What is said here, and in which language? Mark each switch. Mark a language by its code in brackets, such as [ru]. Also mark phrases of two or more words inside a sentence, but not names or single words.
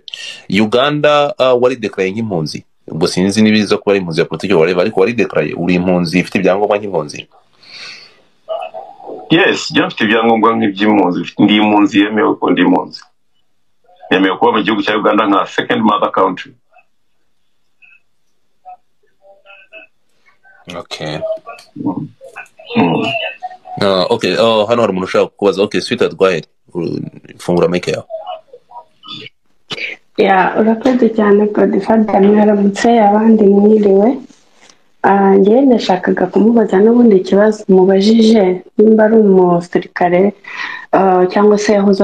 [rw] Uganda wari deklaraye nk'impunzi, ubwo sinzi nibiza kuba ari impunzi ya politiki wareba, ariko wari deklaraye uri impunzi ifite ibyangombwa nk'impunzi? Yes, njye mfite ibyangombwa nk'iby'impunzi, ndi impunzi yemewe ko ndi impunzi, yemewe kuba mu gihugu cya Uganda nka [en] second mother country. [rw] Hano hari umuntu ushaka kubaza. [en] Sweetheart, go ahead, [rw] fungura mic yawe. Urakoze cyane Godfather, mwaramutse abandi mwiriwe. Njye nashakaga kumubaza n'ubundi ikibazo mubajije, nimba ari umusirikare cyangwa se yahoze